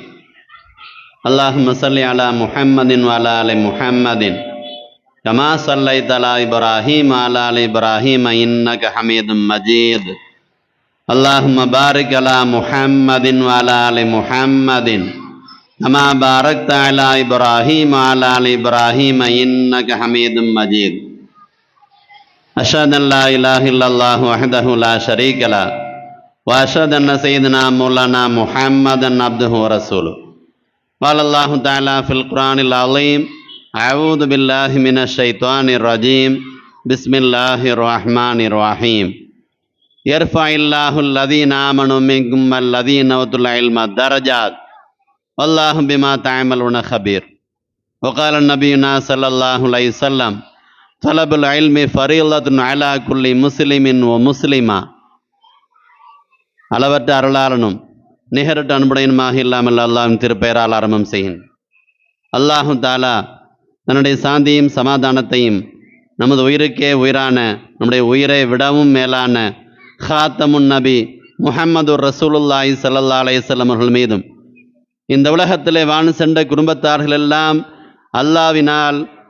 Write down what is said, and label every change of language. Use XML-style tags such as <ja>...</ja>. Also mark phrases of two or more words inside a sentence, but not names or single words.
<ar>اللهم صل على محمد وعلى آل محمد كما صليت على إبراهيم وعلى آل إبراهيم إنك حميد مجيد. اللهم بارك على محمد وعلى آل محمد كما باركت على إبراهيم وعلى آل إبراهيم إنك حميد مجيد. أشهد أن لا إله إلا الله وحده لا شريك له وأشهد أن سيدنا مولانا محمدا عبده ورسوله. قال الله تعالى في القرآن العظيم: أعوذ بالله من الشيطان الرجيم بسم الله الرحمن الرحيم. يرفع الله الذين آمنوا منكم والذين أوتوا العلم درجات والله بما تعملون خبير. وقال نبينا صلى الله عليه وسلم: طلب العلم فريضة على كل مسلم ومسلمة.</ar> <ta>அளவற்ற அருளாளனும் நிகரட்டு அன்புடையனுமாக இல்லாமல் அல்லாஹ்வின் திருப்பெயரால் ஆரம்பம் செய்யும். அல்லாஹு தாலா தன்னுடைய சாந்தியும் சமாதானத்தையும் நமது உயிருக்கே உயிரான, நம்முடைய உயிரை விடவும் மேலான ஹாத்தமுன் நபி முஹம்மது</ta> <ar>رسول الله صلى الله عليه وسلم</ar> <ta>அவர்கள் மீதும், இந்த உலகத்திலே வாழ்ந்து சென்ற குடும்பத்தார்கள் எல்லாம் அல்லாஹ்வினால்</ta>